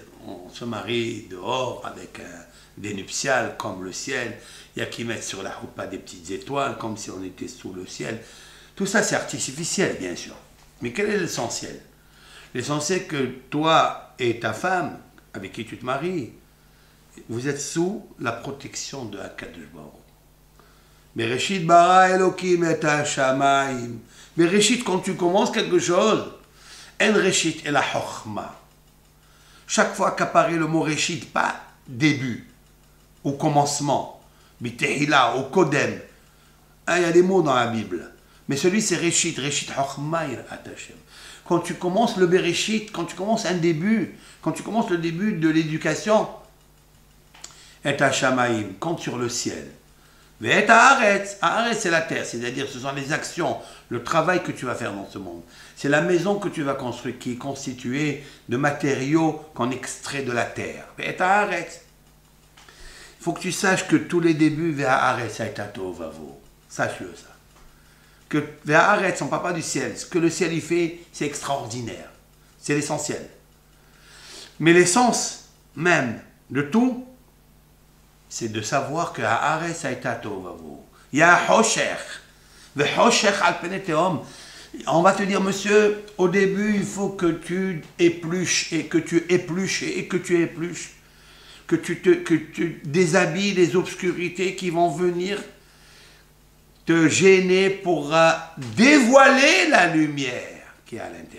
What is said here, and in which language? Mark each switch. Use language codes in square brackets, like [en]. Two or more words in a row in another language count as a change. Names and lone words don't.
[fr] On se marie dehors avec des nuptiales comme le ciel. Il y a qui mettent sur la choupa des petites étoiles, comme si on était sous le ciel. Tout ça, c'est artificiel, bien sûr. Mais quel est l'essentiel? L'essentiel, que toi et ta femme, avec qui tu te maries, vous êtes sous la protection de [he] הקדוש ברוך הוא. בראשית ברא אלוקים את השמים. Bereshit, [fr] quand tu commences quelque chose, en reshit et la chokhma. Chaque fois qu'apparaît le mot reshit, pas début, au commencement, bitehila, au kodem. Il y a des mots dans la Bible. Mais celui c'est reshit, [he] ראשית חכמה השם. [fr] Quand tu commences le bereshit, quand tu commences un début, quand tu commences le début de l'éducation, et hashamayim, compte sur le ciel. Et haaretz, haaretz c'est la terre, c'est-à-dire ce sont les actions, le travail que tu vas faire dans ce monde. C'est la maison que tu vas construire qui est constituée de matériaux qu'on extrait de la terre. Et haaretz. Il faut que tu saches que tous les débuts vers [he] הארץ היתה תוהו ובוהו. [fr] Sache-le ça. Que vers haaretz, on ne parle pas du ciel. Ce que le ciel y fait, c'est extraordinaire. C'est l'essentiel. Mais l'essence même de tout, c'est de savoir que [he] הארץ היתה תוהו ובוהו. [fr] Il y a Hoshech. [he] וחושך על פני תהום. [fr] On va te dire, monsieur, au début, il faut que tu épluches, et que tu épluches, et que tu épluches, que tu déshabilles les obscurités qui vont venir te gêner pour dévoiler la lumière qui est à l'intérieur.